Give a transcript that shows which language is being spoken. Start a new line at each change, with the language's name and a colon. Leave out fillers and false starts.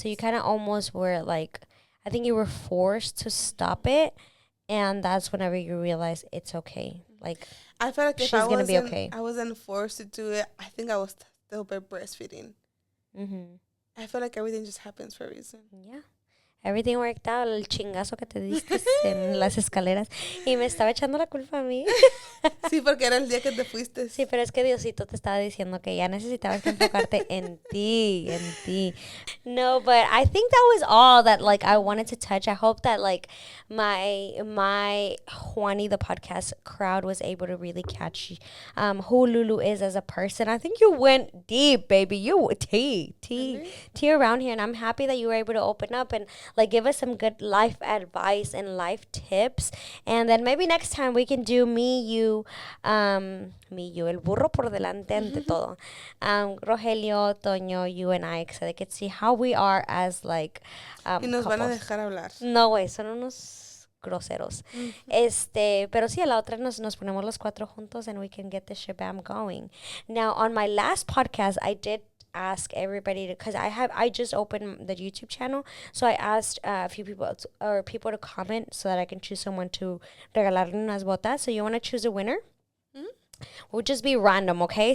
English: So you kind of almost were like, I think you were forced to stop it. And that's whenever you realize it's okay. Like, I felt like she's going to be okay. I wasn't forced to do it. I think I was still breastfeeding. I feel like everything just happens for a reason. Yeah. Everything worked out.
Spanish: El chingazo que te diste en las escaleras. Y me estaba echando la culpa a mí. Sí, porque era el día que te fuiste. Sí, pero es que Diosito te estaba diciendo que ya necesitabas que enfocarte en ti.
English: No, but I think that was all that, like, I wanted to touch. I hope that, like, my Juani, the podcast crowd, was able to really catch who Lulu is as a person. I think you went deep, baby. You tea around here. And I'm happy that you were able to open up and, like, give us some good life advice and life tips. And then maybe next time we can do me, you,
Spanish: el burro por delante ante todo.
English: Rogelio, Toño, you and I, so they could see how we are as, like,
Spanish: y nos
English: couples.
Spanish: van a dejar hablar. No, güey, son unos groseros. Pero sí, a la otra nos ponemos los cuatro juntos
English: and we can get the shabam going. Now, on my last podcast, I did ask everybody to, because I just opened the YouTube channel, so I asked a few people to comment so that I can choose someone to
Spanish: regalarle unas botas.
English: So you want to choose a winner? We'll just be random, okay?